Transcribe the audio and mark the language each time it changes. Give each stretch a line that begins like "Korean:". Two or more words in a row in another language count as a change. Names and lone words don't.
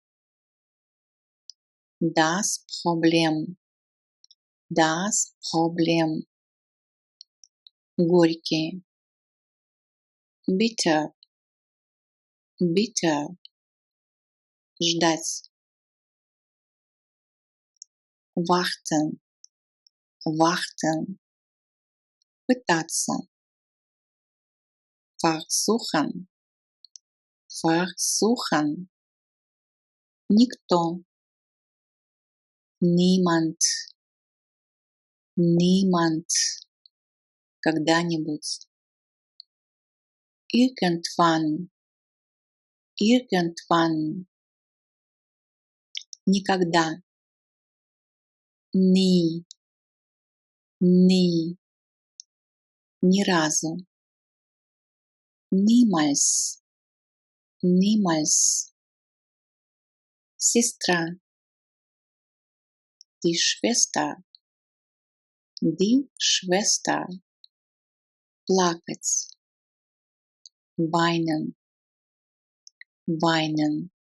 German: das Problem, das Problem, горький, bitter, bitter, ждать, warten, warten, пытаться, versuchen, versuchen, никто, niemand, niemand,
Russian: когда-нибудь,
German: irgendwann, irgendwann,
Russian: никогда, nie, nie, ни разу,
German: niemals, niemals, сестра, die Schwester, die Schwester, плакать, weinen, weinen,